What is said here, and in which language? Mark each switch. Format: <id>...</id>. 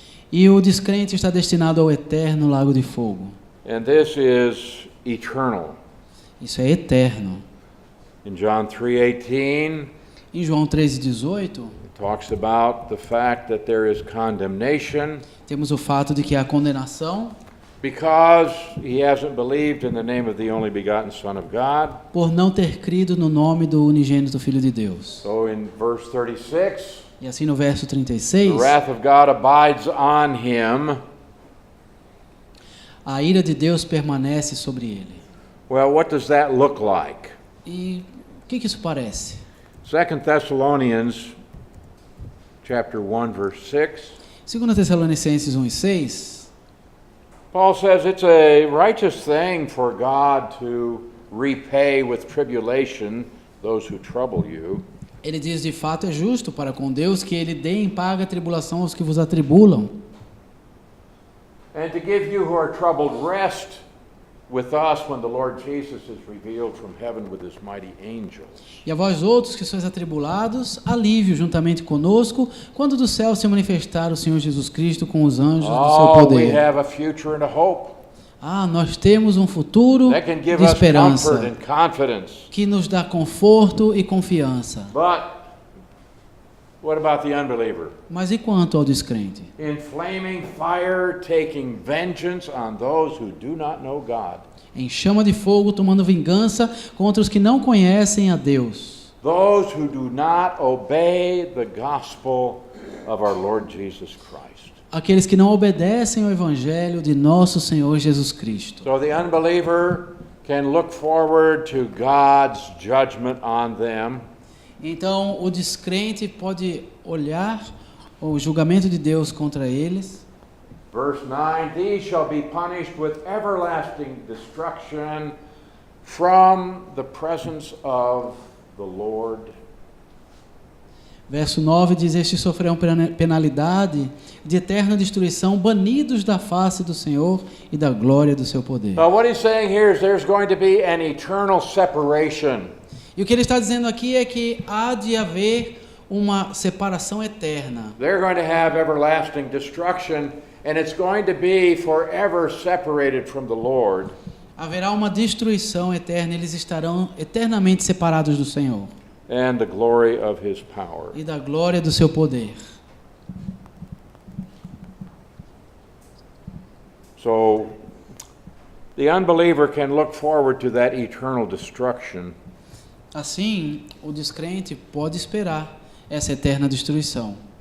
<pt>E o descrente está destinado ao eterno lago de fogo.</pt> <en>And this is eternal.</en> <pt>Isso é eterno.</pt> <en>In John 3:18,</en> <pt>Em João 13:18,</pt> <en>it talks about the fact that there is condemnation</en> <pt>temos o fato de que há condenação</pt> <en>because he hasn't believed in the name of the only begotten Son of God.</en> <pt>por não ter crido no nome do unigênito Filho de Deus.</pt> <en>So in verse 36,</en> <pt>E assim no verso</pt> <en>the</en> <pt>36,</pt> <en>wrath of God abides on him.</en> <pt>a ira de Deus permanece sobre ele.</pt> <en>Well, what does that look like?</en> <pt>E o que isso parece?</pt> <en>2 Thessalonians chapter 1 verse 6.</en> <pt>2 Tessalonicenses 1:6,</pt> <en>Paul says it's a righteous thing for God to repay with tribulation those who trouble you.</en> <pt>ele diz: de fato é justo para com Deus que ele dê em paga a tribulação aos que vos atribulam,</pt> <en>And to give you who are troubled rest with us when the Lord Jesus is revealed from heaven with his mighty angels.</en> <pt>e a vós outros que sois atribulados, alívio juntamente conosco, quando do céu se manifestar o Senhor Jesus Cristo com os anjos do seu</pt> <en>Oh, we</en> <pt>poder.</pt> <en>have a future and a hope</en> <pt>Nós temos um futuro</pt> <en>that can give</en> <pt>de</pt> <en>us comfort</en> <pt>esperança</pt> <en>and confidence.</en> <pt>que nos dá conforto e confiança.</pt> <en>But what about the unbeliever?</en> <pt>Mas e quanto ao descrente?</pt> <en>In flaming fire, taking vengeance on those who do not know God.</en> <pt>Em chama de fogo, tomando vingança contra os que não conhecem a Deus.</pt> <en>Those who do not obey the gospel of our Lord Jesus Christ.</en> <pt>Aqueles que não obedecem ao evangelho de nosso Senhor Jesus Cristo.</pt> <en>So the unbeliever can look forward to God's judgment on them.</en> <pt>Então, o descrente pode olhar o julgamento de Deus contra eles.</pt> <en>Verse 9, these shall be punished with everlasting destruction from the presence of the Lord.</en> <pt>Verso 9 diz: estes sofrerão penalidade de eterna destruição, banidos da face do Senhor e da glória do seu poder.</pt> <en>Now what he's saying here is there's going to be an eternal separation.</en> <pt>E o que ele está dizendo aqui é que há de haver uma separação eterna.</pt> <en>They're going to have everlasting destruction, and it's going to be forever separated from the Lord.</en> <pt>Haverá uma destruição eterna, eles estarão eternamente separados do Senhor</pt> <en>And the glory of his power.</en> <pt>e da glória do seu poder.</pt> <en>So the unbeliever can look forward to that eternal destruction.</en> <pt>Assim, o descrente pode esperar essa eterna destruição.</pt>